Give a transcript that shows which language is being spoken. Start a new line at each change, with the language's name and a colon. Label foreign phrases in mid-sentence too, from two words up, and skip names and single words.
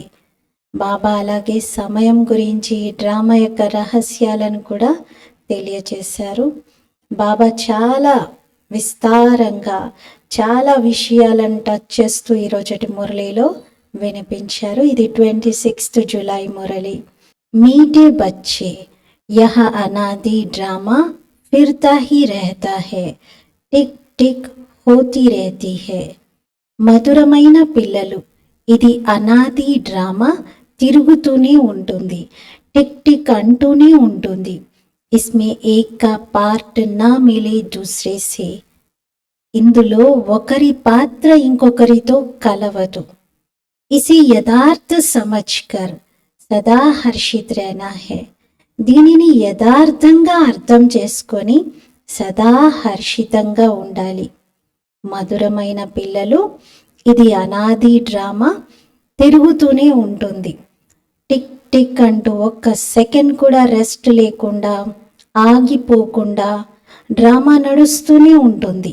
Telugu: బాబా అలాగే సమయం గురించి డ్రామా యొక్క రహస్యాలను కూడా తెలియచేశారు. బాబా చాలా విస్తారంగా చాలా విషయాలను టచ్ చేస్తూ ఈరోజటి మురళిలో వినిపించారు. ఇది 26 జూలై మురళి.
Hindi: मीठे बच्चे यह अनादि ड्रामा फिरता ही रहता है, टिक टिक होती रहती है.
Telugu: మధురమైన పిల్లలు, ఇది అనాది డ్రామా తిరుగుతూనే ఉంటుంది, టిక్ టిక్ అంటూనే ఉంటుంది.
Hindi: इसमें एक का पार्ट ना मिले दूसरे से.
Telugu: ఇందులో ఒకరి పాత్ర ఇంకొకరితో కలవదు.
Hindi: इसे यथार्थ समझकर सदा हर्षित रहना है.
Telugu: దీనిని యథార్థంగా అర్థం చేసుకొని సదా హర్షితంగా ఉండాలి. మధురమైన పిల్లలు, ఇది అనాది డ్రామా తిరుగుతూనే ఉంటుంది. టిక్ టిక్ అంటూ ఒక్క సెకండ్ కూడా రెస్ట్ లేకుండా ఆగిపోకుండా డ్రామా నడుస్తూనే ఉంటుంది.